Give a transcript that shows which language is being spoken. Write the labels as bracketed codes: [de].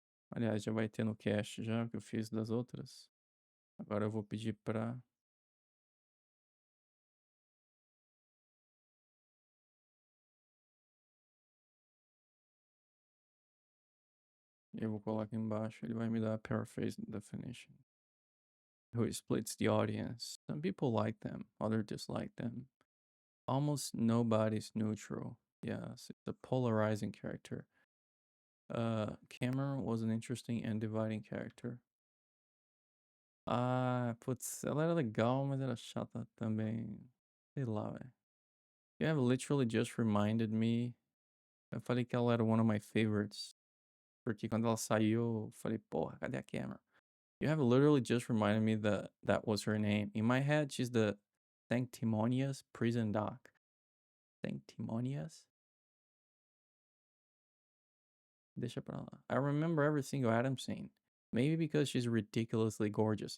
[pt] Aliás, já vai ter no cache já que eu fiz das outras. Agora eu vou pedir pra... Eu vou colocar aqui embaixo, ele vai me dar a paraphrase definition. [en] Who splits the audience. Some people like them, others dislike them. Almost nobody's neutral. Yes, it's a polarizing character. Cameron was an interesting and dividing character. [pt] Ah, putz, ela era legal, mas era chata também. Sei lá, velho. [en] You have literally just reminded me. [pt] Eu falei que ela era [en] one of my favorites. [pt] Porque quando ela saiu, eu falei, porra, cadê a Cameron? [en] You have literally just reminded me that that was her name. In my head, she's the sanctimonious prison doc. Sanctimonious? [pt] Deixa pra lá. [en] I remember every single Adam scene. Maybe because she's ridiculously gorgeous.